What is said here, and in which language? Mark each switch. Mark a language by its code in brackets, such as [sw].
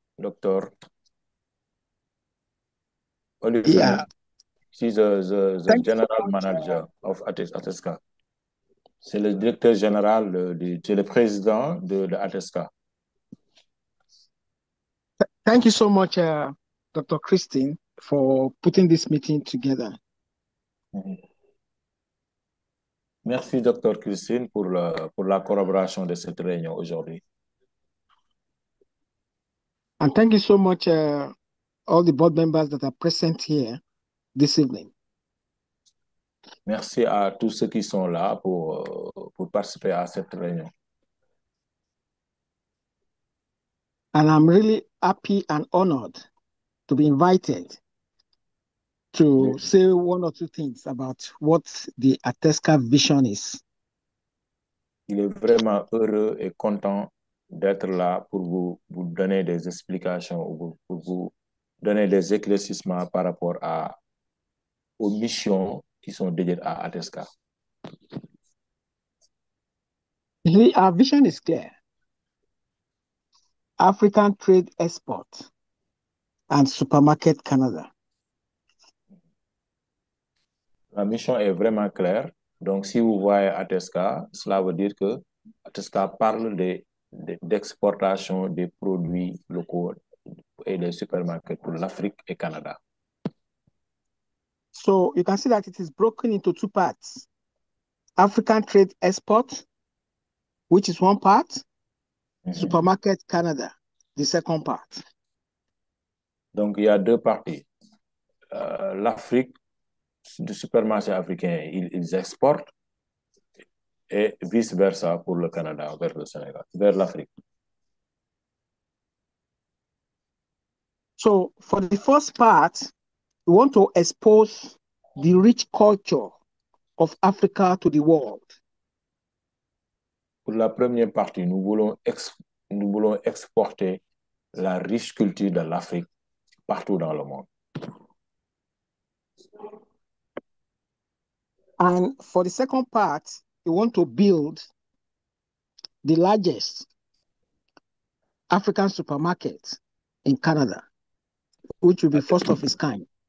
[fr] docteur Olufemi. [en] Yeah, She's the thank you so general much. manager of Atesca. [fr] C'est le directeur général, c'est le président de Atesca. [en] Thank you so much, Dr. Christine, for putting this meeting together. Mhm. [fr] Merci, docteur Christine, pour la collaboration de cette réunion aujourd'hui. [en] And thank you so much, all the board members that are present here this evening. [fr] Merci à tous ceux qui sont là pour participer à cette réunion. [en] And I'm really happy and honored to be invited to say one or two things about what the Atesca vision is. [fr] Il est vraiment heureux et content d'être là pour vous donner des explications ou pour vous donner des éclaircissements par rapport aux missions qui sont dédiées à Atesca. [en] Our vision is clear. African Trade Export and Supermarket Canada. [fr] La mission est vraiment claire. Donc, si vous voyez Atesca, cela veut dire que Atesca parle d'exportation des produits locaux et des supermarchés pour l'Afrique et Canada. [en] So you can see that it is broken into two parts. African Trade Export, which is one part, Supermarket Canada, the second part. [fr] Donc, il y a deux parties. L'Afrique, du supermarché africain, ils exportent et vice-versa pour le Canada, vers le Sénégal, vers l'Afrique. [en] So for the first part, we want to expose the rich culture of Africa to the world. [fr] Pour la première partie, nous voulons exporter la riche culture de l'Afrique partout dans le monde. [en] And for the second part, we want to build the largest African supermarket in Canada, which will be first of its kind.